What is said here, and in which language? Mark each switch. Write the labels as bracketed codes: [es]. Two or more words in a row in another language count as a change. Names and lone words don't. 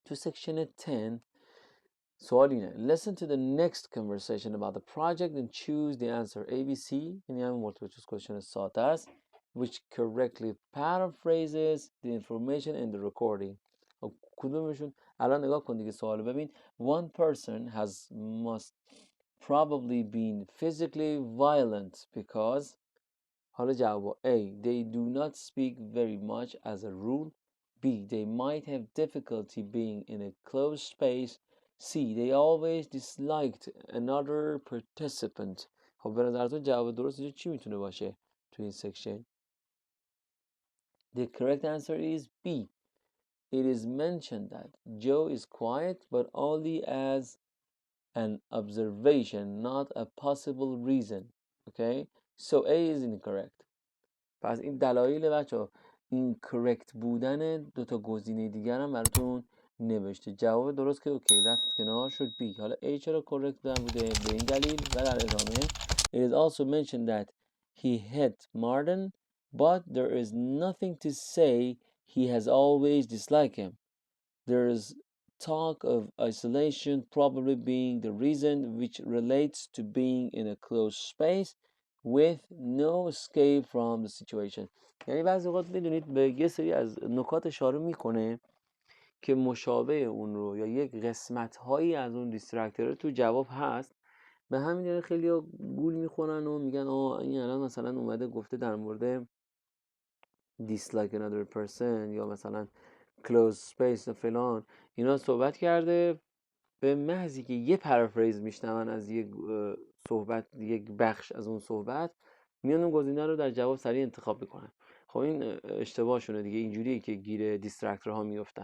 [fa] تو سکشن 10 سوال اینه [en] listen to the next conversation about the project and choose the answer ABC، [fa] یعنی همین [en] multiple choice question [fa] ساده است [en] which correctly paraphrases the information in the recording. [fa] کدومشون؟ الان نگاه کن دیگه سوالو ببین. [en] One person must probably been physically violent because. [fa] حالا جواب A. [en] They do not speak very much as a rule. B. They might have difficulty being in a closed space. C. They always disliked another participant. [fa] خب به نظرتون جواب درست اینجا چی میتونه باشه تو این سکشن؟ [en] The correct answer is B. It is mentioned that Joe is quiet but only as an observation, not a possible reason. Okay? So A is incorrect. [fa] پس این دلایل بچه این کرکت بودن دوتا گزینه دیگر هم براتون نوشته. جواب درست که اوکی رفت کنار شد بی. حالا A چرا کرکت بوده به این دلیل و در ادامه [en] It is also mentioned that he hit Martin but there is nothing to say he has always disliked him. There is talk of isolation probably being the reason which relates to being in a closed space with no escape from the situation. [fa] یعنی بعضی اوقات میدونید به یه سری از نکات اشاره میکنه که مشابه اون رو یا یک قسمت هایی از اون دیسترکتور تو جواب هست. به همین دلیل خیلی ها گول میخورن و میگن این الان مثلا اومده گفته در مورد [en] dislike another person [fa] یا مثلا [en] close space [fa] و فلان اینا صحبت کرده، به محضی که یه پرافریز میشنون از یک صحبت، یک بخش از اون صحبت، میان اون گزینه رو در جواب سریع انتخاب میکنن. خب این اشتباهشونه دیگه، اینجوریه که گیر دیسترکتورها میفتن.